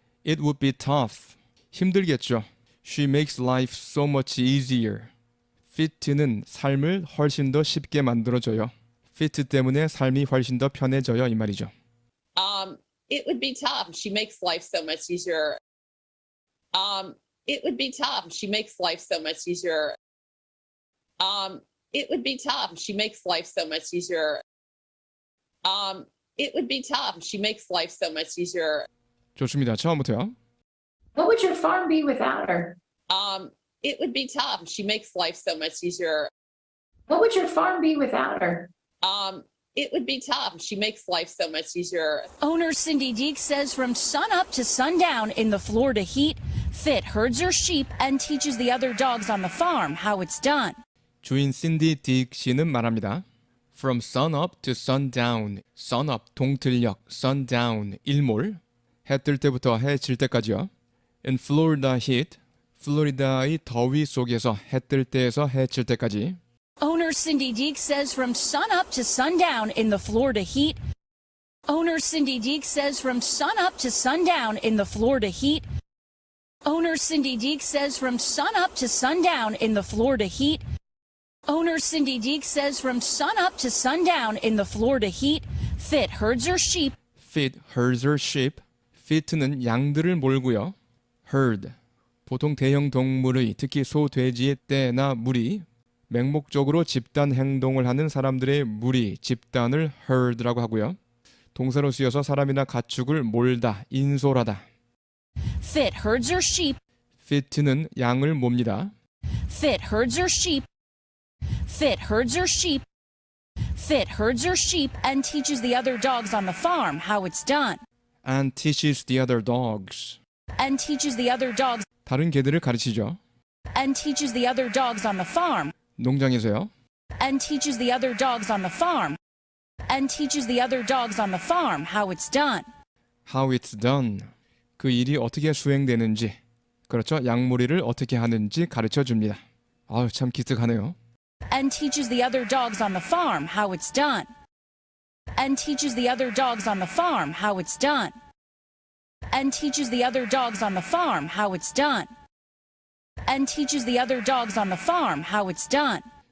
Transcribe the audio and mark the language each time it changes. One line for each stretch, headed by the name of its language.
English: It would be tough.
Korean: 힘들겠죠.
English: She makes life so much easier.
Korean: Fit는 삶을 훨씬 더 쉽게 만들어줘요. Fit 때문에 삶이 훨씬 더 편해져요 이 말이죠.
English: It would be tough. She makes life so much easier. It would be tough. She makes life so much easier. It would be tough. She makes life so much easier. It would be tough. She makes life so much easier.
Korean: 좋습니다. 처음부터요.
English: What would your farm be without her? It would be tough. She makes life so much easier. What would your farm be without her? It would be tough. She makes life so much easier. Owner Cindy Deek says from sunup to sundown in the Florida heat, Fit herds her sheep and teaches the other dogs on the farm how it's done.
Korean: 주인 신디 딕 씨는 말합니다.
English: From sunup to sundown.
Korean: sunup 동틀녘, sundown 일몰. 해 뜰 때부터 해 질 때까지요.
English: In Florida heat.
Korean: 플로리다의 더위 속에서 해 뜰 때에서 해 질 때까지.
English: Owner Cindy Deek says from sunup to sundown in the Florida heat. Owner Cindy Deek says from sunup to sundown in the Florida heat. Owner Cindy Deek says from sunup to sundown in the Florida heat. Owner Cindy Deek says from sunup to sundown in the Florida heat, Fit herds her sheep. Fit herds her sheep.
Korean: Fit는 양들을 몰고요.
English: herd.
Korean: 보통 대형 동물의 특히 소, 돼지의 떼나 무리 맹목적으로 집단 행동을 하는 사람들의 무리, 집단을 herd라고 하고요. 동사로 쓰여서 사람이나 가축을 몰다, 인솔하다.
English: Fit herds her sheep.
Korean: Fit는 양을 몹니다.
English: Fit herds her sheep. Fit herds her sheep. Fit herds her sheep and teaches the other dogs on the farm how it's done. And teaches the other dogs. And teaches the other dogs.
Korean: 다른 개들을 가르치죠.
English: And teaches the other dogs on the farm.
Korean: 농장에서요.
English: And teaches the other dogs on the farm. And teaches the other dogs on the farm how it's done. How it's done.
Korean: 그 일이 어떻게 수행되는지, 그렇죠? 양무리를 어떻게 하는지 가르쳐 줍니다. 아유, 참 기특하네요.
English: And teaches the other dogs on the farm how it's done. And teaches the other dogs on the farm how it's done. and teaches the other dogs on the farm how it's done. And teaches the other dogs on the farm how it's done.